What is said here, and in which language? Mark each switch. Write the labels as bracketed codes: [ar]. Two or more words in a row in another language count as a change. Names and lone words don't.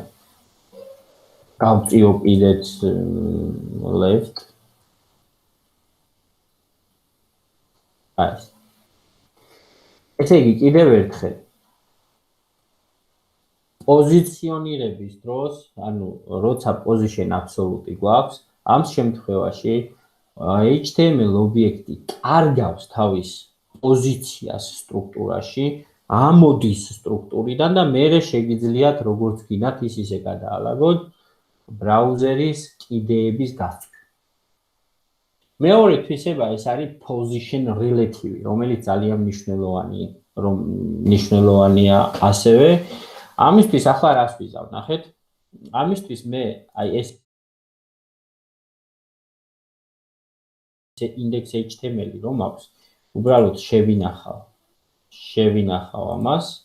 [ka] გავწიო კიდეც left. აი. ესე იგი კიდევ ერთხელ პოზიციონირების დროს, ანუ როცა [en] position absolute [ka] გვაქვს, ამ შემთხვევაში HTML ობიექტი კარგავს თავის პოზიციას სტრუქტურაში, ამოდის სტრუქტურიდან და მერე შეგიძლიათ როგორც გინდათ ის ისე გადაალაგოთ ბრაუზერის კიდეების გასწვრივ. მეორე თვისება ეს არის [en] position relative, [ka] რომელიც ძალიან მნიშვნელოვანია ასევე. ამისთვის ახლა რას ვიზავ, ნახეთ? ამისთვის მე აი ეს index.html რომ აქვს, უბრალოდ შევინახავ ამას.